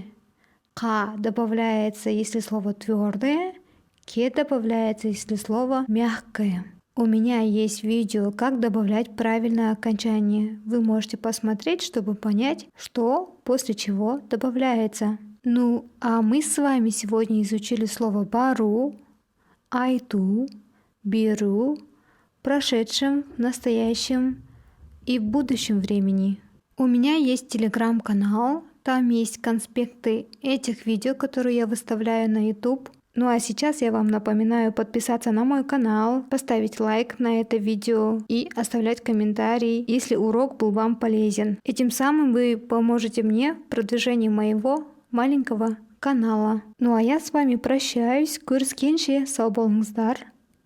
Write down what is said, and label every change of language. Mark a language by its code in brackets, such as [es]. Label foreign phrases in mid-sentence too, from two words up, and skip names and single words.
[ru] Ка добавляется, если слово твердое, ке добавляется, если слово мягкое. У меня есть видео, как добавлять правильное окончание. Вы можете посмотреть, чтобы понять, что после чего добавляется. Ну, а мы с вами сегодня изучили слово [kk] бару, айту, беру, [ru] в прошедшем, настоящем и в будущем времени. У меня есть телеграм-канал, там есть конспекты этих видео, которые я выставляю на YouTube. Ну а сейчас я вам напоминаю подписаться на мой канал, поставить лайк на это видео и оставлять комментарий, если урок был вам полезен. Этим самым вы поможете мне в продвижении моего маленького канала. Ну а я с вами прощаюсь. [kk] Көріскенше, сау болыңыздар.